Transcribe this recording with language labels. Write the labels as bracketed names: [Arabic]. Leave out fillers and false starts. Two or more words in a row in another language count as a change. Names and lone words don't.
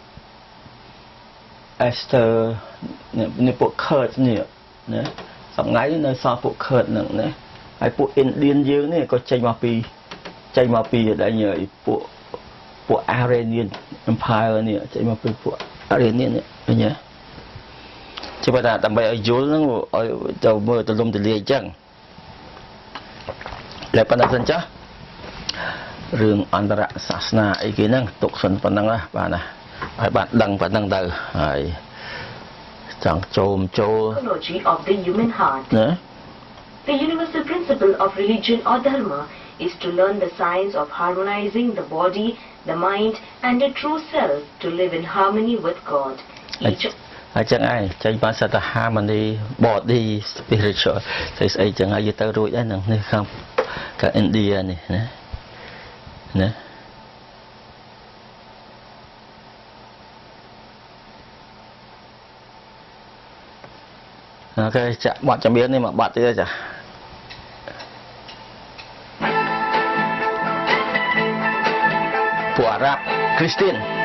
[Khmer] Esther នេះពួក Kurd នេះណាសម្ងាយនៅសល់ពួក Kurd ហ្នឹងណាហើយពួក Indian យើងនេះក៏ចេញមកពីដែលពួក Iranian Empire នេះចេញមកពីពួក Iranian នេះឃើញទេជាបើថាដើម្បីឲ្យយល់ហ្នឹងឲ្យទៅមើលទលំទលាយអញ្ចឹង តែប៉ុណ្ណឹងសិនចាស់រឿងអន្តរសាសនាអីគេហ្នឹងទុកសិនប៉ុណ្ណឹងណាបាទណាឲ្យបានដឹងប៉ុណ្ណឹងទៅហើយចង់ចូល [English] Psychology of the human heart. The universal principle of religion or dharma is to learn the science of harmonizing the body, the mind, and the true self to live in harmony with God. [Khmer] ហើយចឹងឯងចេញបានសិតថា [English] harmony body spiritual [Khmer] ស្អីចឹងហើយទៅរួចហើយនឹងនេះខាងឥណ្ឌានេះណាអូខេចាក់បទចម្រៀងនេះមកបទទៀតចាពួកអារ៉ាប់គ្រីស្ទាន